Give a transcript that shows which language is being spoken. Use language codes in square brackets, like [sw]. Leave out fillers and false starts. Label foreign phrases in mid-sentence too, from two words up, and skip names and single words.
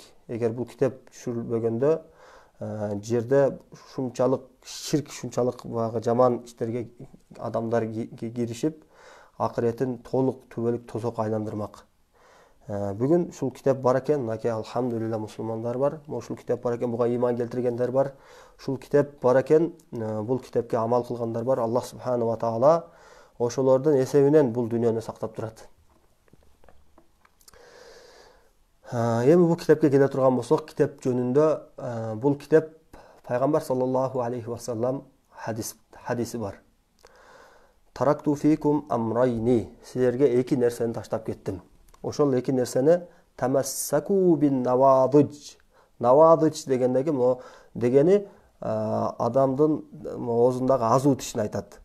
[ky] Эгер бул китеп түшүрүлбөгөндө жерде ушунчалык ширк, ушунчалык жаман иштерге адамдар киришип, акыретин толук түбөлүк тозок айландырмак. Бүгүн ушул китеп бар экен, мынакей алхамдулилла мусулмандар бар. Ушул китеп бар экен, буга ыйман келтиргендер бар. Ушул китеп бар экен, бул китепке амал кылгандар бар. [ar] الله سبحانه وتعالى [ky] ошолордун эсебинен бул дүйнөнү сактап турат. Эми бул китепке келе турган болсок, китеп жөнүндө бул китеп пайгамбар [ar] صلى الله عليه وسلم [ky] хадиси бар. [ar] تركت فيكم أمرين. [ky] Силерге эки нерсени таштап кеттим. Ошол эки нерсени [ar] تمسكوا بالنواجذ. [ky] Навадыж дегени адамдын оозундагы азуу тишин айтат.